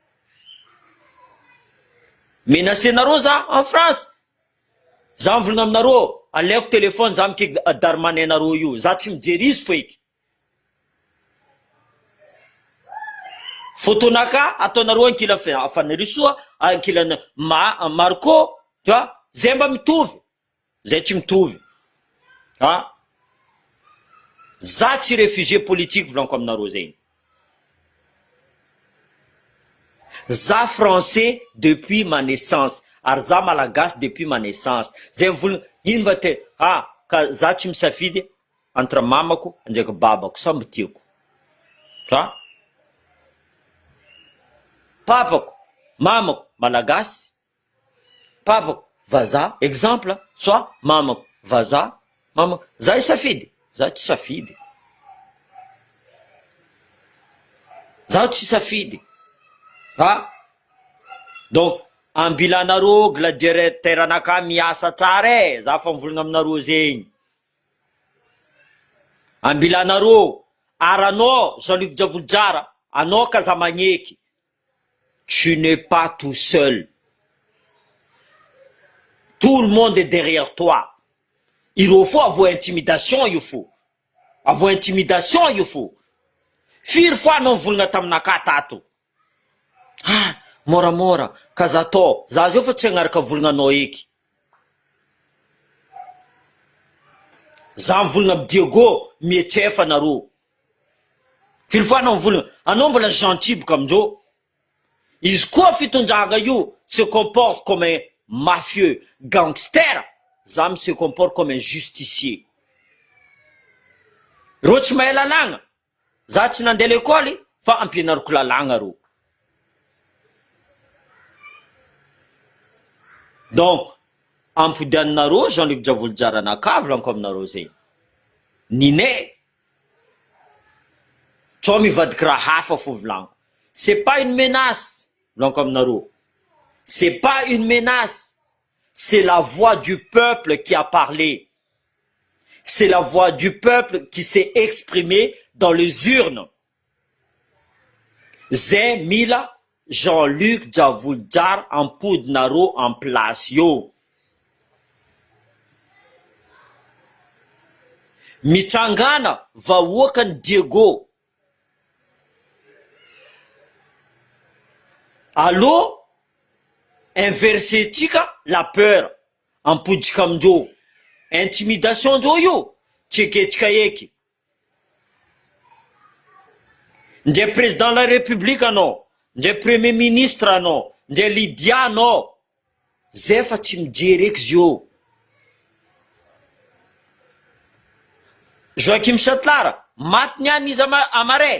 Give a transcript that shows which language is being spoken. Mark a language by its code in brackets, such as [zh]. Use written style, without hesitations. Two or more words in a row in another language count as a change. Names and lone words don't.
[mg] Menacenareo za [fr] en France. [mg] Za mivolagna aminareo, aleoko telefony za mikeky Darmaninareo io. Za tsy mijery izy feky. Fotonaka ataonareo ankila Fanerisoa, ankila Marco, [fr] tu vois, [mg] zay mba mitovy. Zay tsy mitovy. Za tsy [fr] réfugié politique [mg] volaniko aminareo zegny. [fr] Za français depuis ma naissance. [mg] Ary za malagasy [fr] depuis ma naissance. [mg] Zay mivolagna ino mba te ka za tsy misafidy entre mamako ndraiky babako samby tiako. Papako, mamako malagasy, papako vazaha, exemple, soit mamako vazaha, mamako za isafidy, za tsy safidy. Za tsy safidy. Donc ambilanareo gladiateur anaka miasa tsara e, za fa mivolagna aminareo zegny. Ambilanareo, aranao Jean-Luc Javoljara, anao ka za magneky. [fr] Tu n'es pas tout seul. Tout le monde est derrière toi. Il faut avoir intimidation, il faut. Avoir intimidation, il faut. [mg] Firy fois anao mivolagna taminaka tato. Moramora, kazato, za zio fa tsy agnaraka volagnanao eky. Za mivolagna Diego, mietrefa nareo. Firy fois anao mivolagna, anao mbola gentil boka amindreo. Izy koa fitondragna io [fr] se comporte comme un mafieux, gangster. Za se comporte comme un justicier. [mg] Reo tsy mahay lalagna. Za tsy nandeha l'école fa ampianariko lalagna reo. Donc, ampodianinareo Jean-Luc Javoljara anaka volaniko aminareo zegny. Nine. Tsao mivadiky raha hafa fo volaniko. [fr] C'est pas une menace. C'est pas une menace. C'est la voix du peuple qui a parlé. C'est la voix du peuple qui s'est exprimée dans les urnes. [mg] Zay mila Jean-Luc Javoljara ampodinareo [fr] en place [mg] yo. Mitrangana vahoakany Diego. Allô, inversetika [fr] la peur. [mg] Ampodika amindreo. Intimidation ndreo io. Tseketsika eky. Ndre [fr] président de la république [mg] anao, ndre [fr] premier ministre [mg] anao, ndre Lydia anao. Zay fa tsy mijery eky zio. Joakim Satlara, maty niany izy amare.